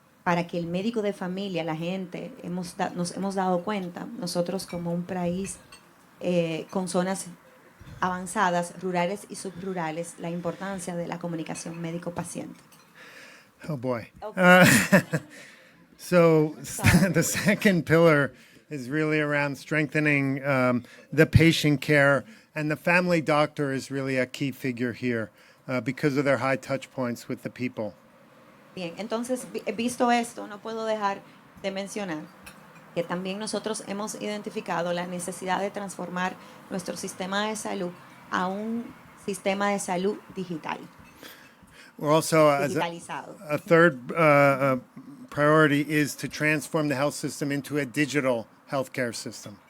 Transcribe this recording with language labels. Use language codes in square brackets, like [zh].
[es] Para que el médico de familia, la gente, nos hemos dado cuenta, nosotros como un país con zonas avanzadas, rurales y subrurales, la importancia de la comunicación médico-paciente. [en] Oh boy. Okay. So Sorry. the second pillar is really around strengthening the patient care, and the family doctor is really a key figure here because of their high touch points with the people. [es] Bien, entonces, visto esto, no puedo dejar de mencionar que también nosotros hemos identificado la necesidad de transformar nuestro sistema de salud a un sistema de salud digital. [en] We're also, as [es] Digitalizado. [en] a third priority is to transform the health system into a digital healthcare system.